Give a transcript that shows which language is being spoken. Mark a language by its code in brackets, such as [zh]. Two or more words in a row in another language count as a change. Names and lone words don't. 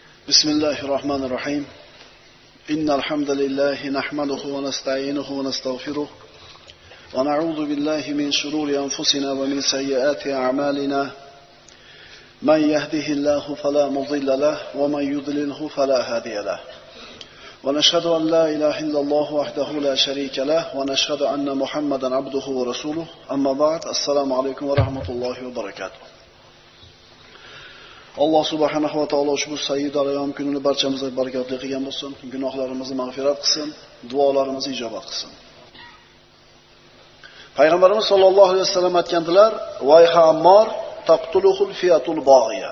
[ar] بسم الله الرحمن الرحيم إن الحمد لله نحمده ونستعينه ونستغفره ونعوذ بالله من شرور أنفسنا ومن سيئات أعمالنا من يهده الله فلا مضل له ومن يضلله فلا هادي له ونشهد أن لا إله إلا الله وحده لا شريك له ونشهد أن محمدا عبده ورسوله أما بعد السلام عليكم ورحمة الله وبركاته. [uz] Alloh [ar] سبحانه وتعالى [uz] ushbu [ar] سيد الأيام [uz] kunini barchamizga barakatli qilgan bo'lsin, gunohlarimizni mag'firat qilsin, duolarimizni ijobat qilsin. [ar] Payg'ambarimiz صلى الله عليه وسلم aytgandilar: "ويح عمار تقتله الفئة الباغية."